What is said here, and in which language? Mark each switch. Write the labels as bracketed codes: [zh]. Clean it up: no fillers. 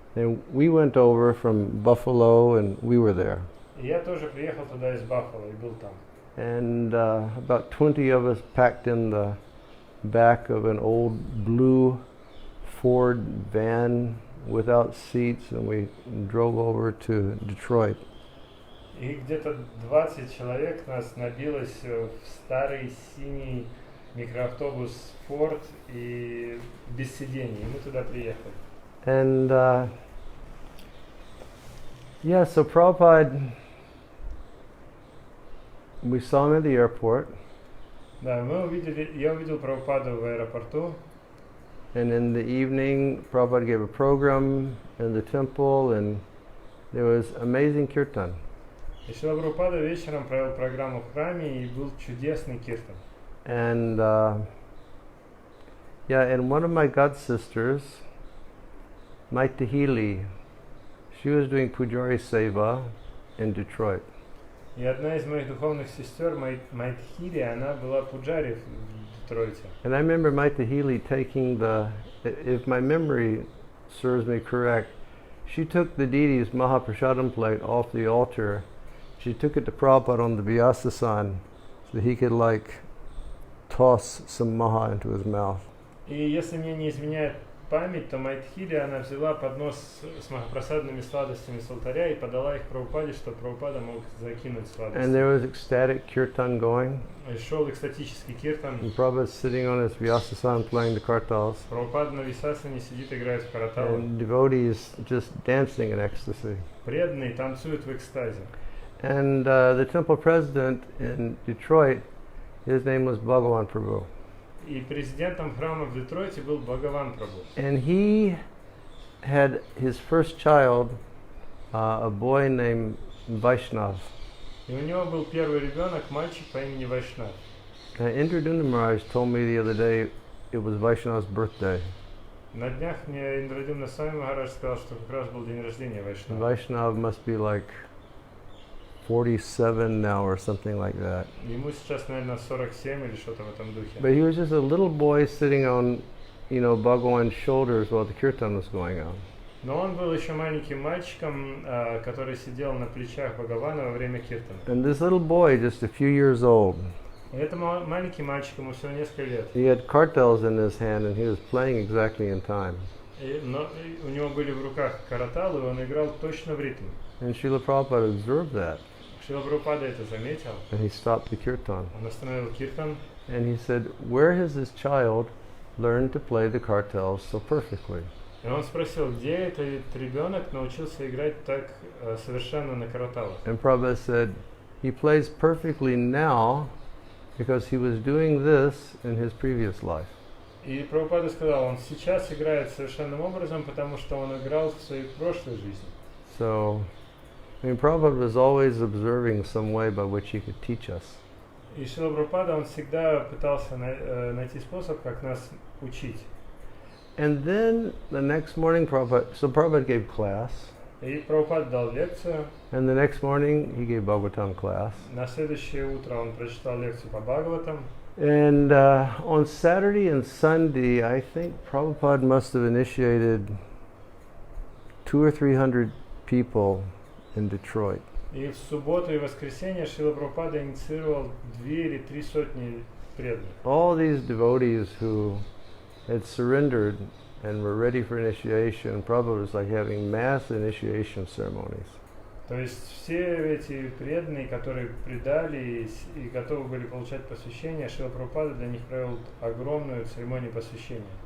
[en] And we went over from Buffalo and we were there. [ru] И я тоже приехал туда из Баффало и был там. [en] And about 20 of us packed in the back of an old blue Ford van without seats, and we drove over to Detroit. [ru] И где-то 20 человек нас набилось в старый синий микроавтобус Ford и без сидений. И мы туда приехали. [en] And Yeah, so Prabhupada, we saw him at the airport. [ru] Да, я увидел Прабхупаду в аэропорту. [en] And in the evening, Prabhupada gave a program in the temple, and there was amazing kirtan. [ru] И Шрила Прабхупада вечером провел программу в храме, и был чудесный киртан. [en] And and one of my god sisters, Maitahili, she was doing Pujari Seva in Detroit. [ru] И одна из моих духовных сестер, Майтхири, она была пуджари в Детройте. [en] And I remember Maitahili taking if my memory serves me correct, she took the deity's Mahaprasadam plate off the altar. She took it to Prabhupada on the Vyasasan so he could toss some maha into his mouth. [ru] И если мне не изменяет память, то Майтхири, она взяла поднос с махапрасадными сладостями с алтаря и подала их Прабхупаде, чтобы Прабхупада мог закинуть сладости. [en] And there was ecstatic kirtan going. [ru] И шел экстатический киртан. [en] And Prabhupada sitting on his Vyasasan playing the kartals. [ru] Прабхупада на висасане сидит, играет в караталы. [en] And devotees just dancing in ecstasy. [ru] Преданные танцуют в экстазе. [en] And the temple president in Detroit, his name was Bhagavan Prabhu. [ru] И президентом храма в Детройте был Бхагаван Прабху. [en] And he had his first child, a boy named Vaishnav. [ru] И у него был первый ребенок, мальчик по имени Вайшнав. [en] Indradunda Maharaj told me the other day it was Vaishnav's birthday. [ru] На днях мне Индрадюмна Swami Махарадж сказал, что как раз был день рождения Вайшнава. [en] Vaishnav must be 47 now or something like that. [ru] Ему сейчас, наверное, 47 или что-то в этом духе. [en] But he was just a little boy sitting on, Bhagavan's shoulders while the kirtan was going on. [ru] Но он был еще маленьким мальчиком, который сидел на плечах Бхагавана во время киртана. [en] And this little boy, just a few years old, [ru] И это маленький мальчик, ему всего несколько лет. [en] he had kartals in his hand and he was playing exactly in time. [ru] Но у него были в руках караталы, и он играл точно в ритм. [en] And Srila Prabhupada observed that. [ru] Шрила Прабхупада это заметил. [en] And he stopped the kirtan. [ru] Он остановил киртан. [en] And he said, where has this child learned to play the kartals so perfectly? [ru] И он спросил, где этот ребенок научился играть так совершенно на караталах. [en] And Prabhupada said, he plays perfectly now because he was doing this in his previous life. [ru] И Прабхупада сказал, он сейчас играет совершенным образом, потому что он играл в своей прошлой жизни. [en] So, Prabhupada was always observing some way by which he could teach us. [ru] И Шрила Прабхупада, он всегда пытался найти способ, как нас учить. [en] And then the next morning, Prabhupada gave class. [ru] И Прабхупада дал лекцию. [en] And the next morning, he gave Bhagavatam class. [ru] На следующее утро он прочитал лекцию по Бхагаватам. [en] And on Saturday and Sunday, I think Prabhupada must have initiated 200 or 300 people in Detroit. [ru] И в субботу и воскресенье Шрила Прабхупада инициировал 2 или 3 сотни преданных. [en] All these devotees who had surrendered and were ready for initiation, Prabhupada was having mass initiation ceremonies. [ru] То есть все эти преданные, которые предали и готовы были получать посвящение, Шрила Прабхупада для них провел огромную церемонию посвящения.